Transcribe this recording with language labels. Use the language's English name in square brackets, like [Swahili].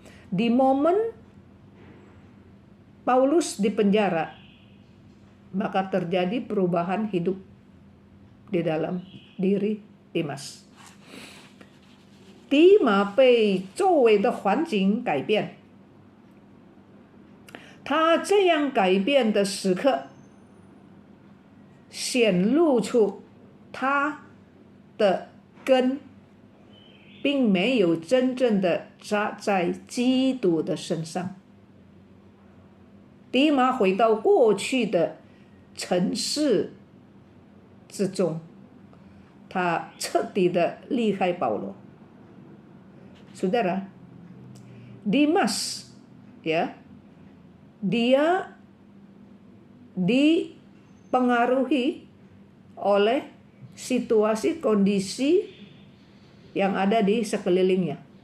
[Indonesian] Di momen Paulus dipenjara, maka terjadi perubahan hidup di dalam diri Dimas. [Chinese] 迪马被周围的环境改变，他这样改变的时刻，显露出他的根并没有真正的扎在基督的身上。迪马回到过去的尘世之中，他彻底的离开保罗。 [Indonesian] Saudara, Dimas, ya, dia dipengaruhi oleh situasi kondisi yang ada di sekelilingnya.